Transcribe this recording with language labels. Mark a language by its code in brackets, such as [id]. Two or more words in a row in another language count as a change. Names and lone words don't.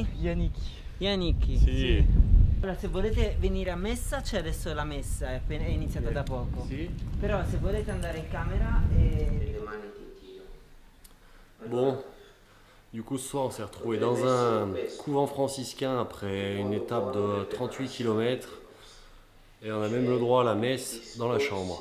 [it] Yannick. Yannick. Sì. Allora, se volete venire a messa, c'è adesso la messa, è iniziata da poco. Si. Però se volete andare in camera e domani ti tiro. [fr] Bon, du coup ce soir on s'est retrouvé dans un couvent franciscain après une étape de 38 km et on a même le droit à la messe dans la chambre.